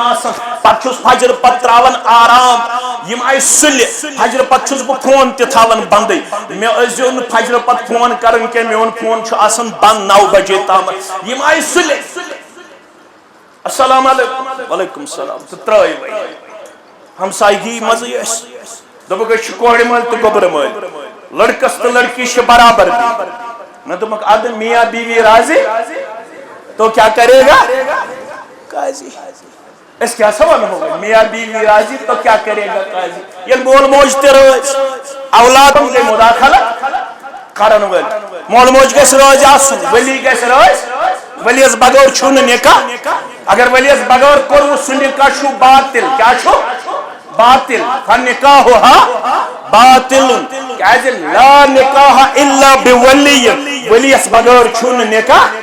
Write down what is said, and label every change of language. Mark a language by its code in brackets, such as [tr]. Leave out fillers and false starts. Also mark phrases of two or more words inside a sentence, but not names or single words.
[ks] آسان پتہٕ چھُس فجر پتہٕ تراوان آرام یم آیہِ سُلہِ فجر پتہٕ چھُس بہٕ فون تہِ تھاوان بندٕے مےٚ ٲسۍزیو نہٕ فجر پتہٕ فون کران کینٛہہ میون فون چھُ آسان بند 9 بجے تامتھ یم آیہِ سُلہِ [ar] السلام علیکم وعلیکم السلام [ks] تہٕ ترٛٲے وۄنۍ ہمسایگی منٛزٕے ٲسۍ دوٚپُکھ أسۍ چھِ کورِ مٲلۍ تہٕ گوبرٕ مٲلۍ لڑکس تہٕ لڑکی چھِ [ur] برابر میں [ks] دوٚپمَکھ ادٕ [ur] میاں بیوی راضی تو کیا کرے گا قاضی اس کیا سوال ہوگا میاں بیوی راضی تو کیا کرے گا قاضی [ks] یہ مول موج تہِ روز اولاد گٔے مداخلت کرن وٲلۍ مول موج گژھِ روزِ آسُن ولی گژھِ روزِ ولیس بغٲر چھُ نہٕ نکاح اگر ولیس بغٲر کوٚروٕ سُہ نکاح چھُ باطل کیا چھُ باطل [ar] فنکاحُہا باطل [ks] کیازِ [ar] لا نکاح الا بولی [ks] ولیس بغٲر چھُ نہٕ نکاح